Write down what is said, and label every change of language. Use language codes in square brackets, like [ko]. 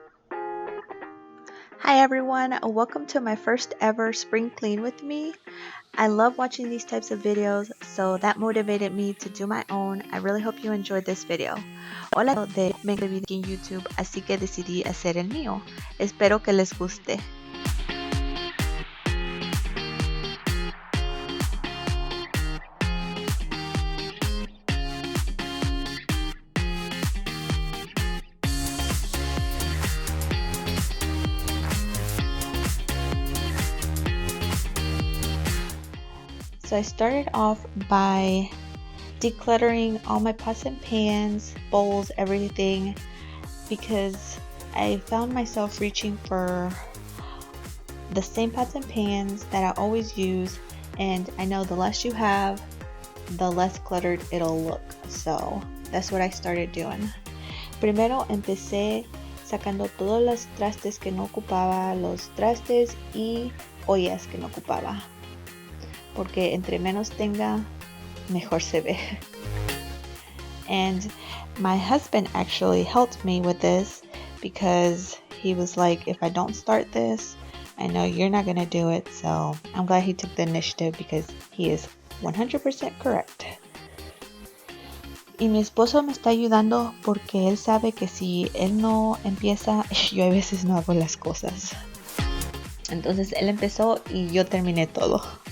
[en] Hi everyone, welcome to my first ever spring clean with me. I love watching these types of videos, so that motivated me to do my own. I really hope you enjoyed this video. [es] Hola, de video en YouTube, así que decidí hacer el mío. Espero que les guste. [en] So I started off by decluttering all my pots and pans, bowls, everything, because I found myself reaching for the same pots and pans that I always use, and I know the less you have, the less cluttered it'll look. So that's what I started doing. [es] Primero empecé sacando todos los trastes que no ocupaba, los trastes y ollas que no ocupaba, porque entre menos tenga, mejor se ve. [en] And my husband actually helped me with this because he was like, if I don't start this, I know you're not gonna do it. So I'm glad he took the initiative because he is 100% correct. [es] Y mi esposo me está ayudando porque él sabe que si él no empieza, yo a veces no hago las cosas. Entonces él empezó y yo terminé todo.